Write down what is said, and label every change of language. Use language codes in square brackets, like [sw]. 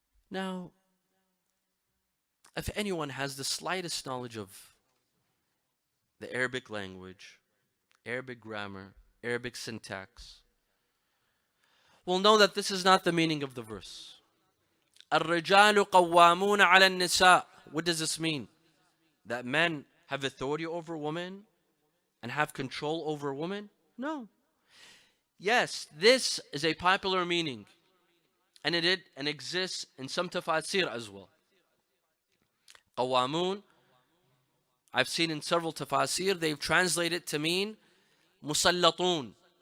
[en] Now, if anyone has the slightest knowledge of the Arabic language, Arabic grammar, Arabic syntax, will know that this is not the meaning of the verse. [ar] الرجال قوامون على النساء. [en] What does this mean? That men have authority over women and have control over women? No. Yes, this is a popular meaning, and it exists in some tafasir as well. قوامون, I've seen in several tafasir, they've translated to mean musallatun.